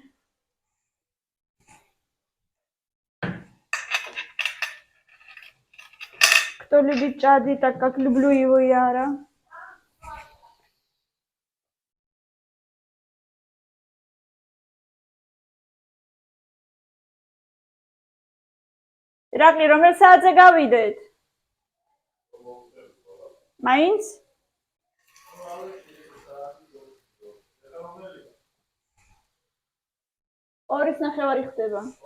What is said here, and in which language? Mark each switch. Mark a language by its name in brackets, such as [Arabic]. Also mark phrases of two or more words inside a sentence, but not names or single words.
[Russian] Кто любит чады так, как люблю его я, [Georgian] რა. ირაკლი, რომელ საათზე გავიდეთ? მაინც? ორის ნახევარი ხდება.